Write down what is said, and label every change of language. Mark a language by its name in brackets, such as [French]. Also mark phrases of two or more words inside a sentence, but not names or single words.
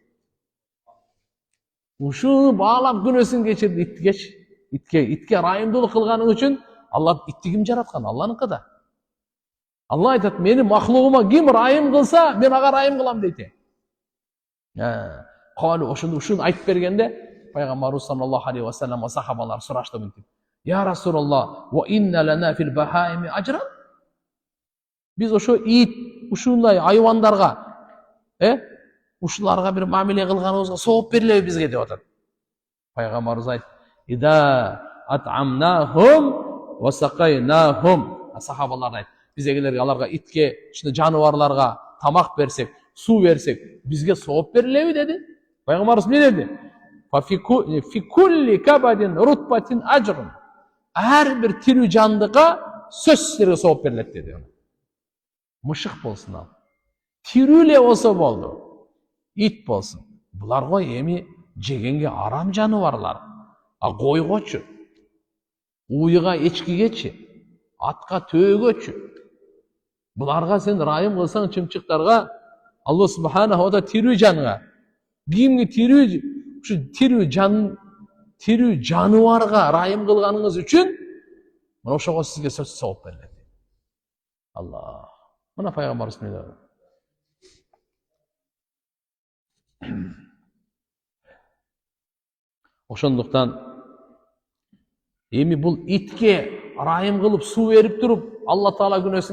[Kyrgyz] Ушу баалап күнөөсүн кечирди итке райымдуулук кылганың үчүн Алла итти ким жараткан? Алланыкы да. Алла айтат: "Менин махлугума ким райым кылса, мен ага райым кылам" дейт. Калу ушуну айтып бергенде Пайгамбарыбыз [Arabic] صلى الله عليه وسلم [Kyrgyz] сахабалар сурашты мынтип: [Arabic] "يا رسول الله، وإن لنا في البهائم أجرا?" [Kyrgyz] Biz oşo ит, ушундай айвандарга, ушуларга бир мамиле кылганыбызга сооп берилеби бизге деп атат. Пайгамбарыбыз айтты: [Arabic] "إذا أطعمناهم وسقيناهم." [Kyrgyz] Сахабалар айтты: Биз эгер аларга итке, ушундай жаныбарларга тамак берсек, суу берсек, бизге сооп берилеби dedi. Пайгамбарыбыз эмне dedi? [Arabic] في كل كبد رطبة أجر. [Kyrgyz] Ар бир тирүү жандыга сөзсүз түрдө сооп берилет dedi. Мышык болсун ал. Тирүү эле болсо болду. Ит болсун. Булар го эми жегенге арам жаныбарлар. А койгочу, уйга, эчкигечи, атка, төөгөчү. Буларга сен райым кылсаң чымчыктарга, Аллах [Arabic] سبحانه وتعالى [Kyrgyz] тирүү жанга, кимге тирүү жаныбарга райым кылганыңыз үчүн мына ошого сизге сөзсүз сооп берилет. Аллах. Мына пайгамбарыбыз эмне dedi? Ошондуктан эми бул итке райым кылып суу берип туруп, Алла Таала күнөөсүн